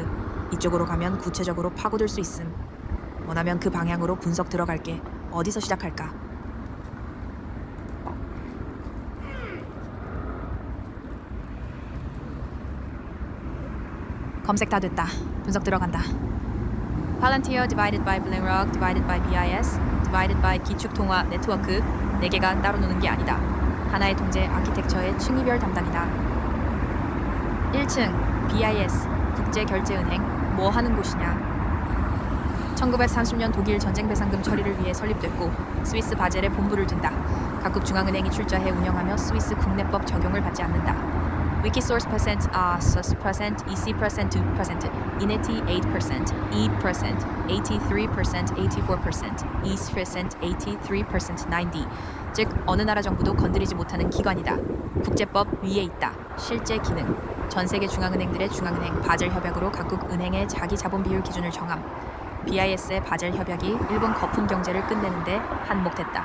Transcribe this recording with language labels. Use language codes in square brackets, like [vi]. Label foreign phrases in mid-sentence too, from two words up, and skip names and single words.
[ko] 이쪽으로 가면 구체적으로 파고들 수 있음. 원하면 그 방향으로 분석 들어갈게. 어디서 시작할까? 검색 다 됐다. 분석 들어간다. [en] Palantir divided by BlackRock divided by BIS divided by [ko] 기축통화 네트워크 4개가 따로 노는 게 아니다. 하나의 통제 아키텍처의 층위별 담당이다. 1층 BIS 국제결제은행 뭐 하는 곳이냐? 1930년 독일 전쟁 배상금 처리를 위해 설립됐고 스위스 바젤에 본부를 둔다. 각국 중앙은행이 출자해 운영하며 스위스 국내법 적용을 받지 않는다. Wikisource percent, source percent, EC percent, 2%, Ineti 8%, E percent, 83%, 84%, E percent, 83%, 90. 즉 어느 나라 정부도 건드리지 못하는 기관이다. 국제법 위에 있다. 실제 기능. 전 세계 중앙은행들의 중앙은행 바젤 협약으로 각국 은행의 자기 자본 비율 기준을 정함. BIS의 바젤 협약이 일본 거품 경제를 끝내는데 한몫했다.